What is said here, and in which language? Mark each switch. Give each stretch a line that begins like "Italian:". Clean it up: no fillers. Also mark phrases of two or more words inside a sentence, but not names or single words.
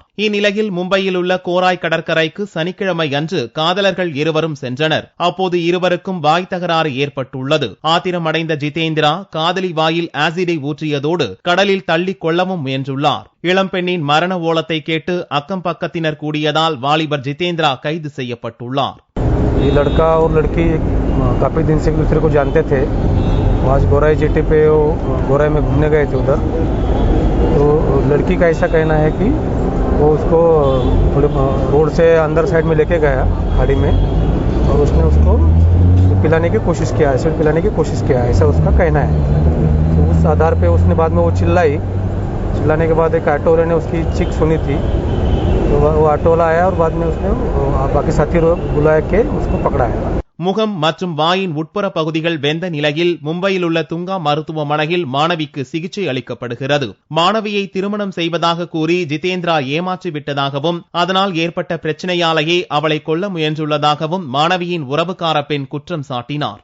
Tamil: இந்நிலையில் மும்பையில் உள்ள கோராய் கடற்கரைக்கு சனிக்கிழமை அன்று காதலர்கள் இருவரும் சென்றனர். அப்போது இருவருக்கும் வாய் தகராறு ஏற்பட்டுள்ளது. ஆத்திரமடைந்த ஜிதேந்திரா காதலி வாயில் ஆசிடை ஊற்றியதோடு கடலில் தள்ளி கொள்ளவும் முயன்றுள்ளார். இளம்பெண்ணின் மரண ஓலத்தை கேட்டு அக்கம் பக்கத்தினர் கூடியதால் வாலிபர் ஜிதேந்திரா கைது செய்யப்பட்டுள்ளார்.
Hindi: ये लड़का और लड़की काफ़ी दिन से एक दूसरे को जानते थे. आज गोराई जेटी पे वो गोराई में घूमने गए थे उधर. तो लड़की का ऐसा कहना है कि वो उसको थोड़े रोड से अंदर साइड में लेके गया खाड़ी में और उसने उसको पिलाने की कोशिश किया, एसिड पिलाने की कोशिश किया, ऐसा उसका कहना है. तो उस आधार पे उसने बाद में वो चिल्लाने के बाद एक ऑटो वाले ने उसकी चीख सुनी थी. तो वो ऑटो वाला आया और बाद में उसने बाकी साथी बुलाया के उसको पकड़ाया.
Tamil: முகம் மற்றும் வாயின் உட்புற பகுதிகள் வெந்த நிலையில் மும்பையில் உள்ள துங்கா மருத்துவமனையில் மாணவிக்கு சிகிச்சை அளிக்கப்படுகிறது. மாணவியை திருமணம் செய்வதாக கூறி ஜிதேந்திரா ஏமாற்றி விட்டதாகவும் அதனால் ஏற்பட்ட பிரச்சனையாலேயே அவளை கொல்ல முயன்றுள்ளதாகவும் மாணவியின் உறவுக்கார பெண் குற்றம் சாட்டினார்.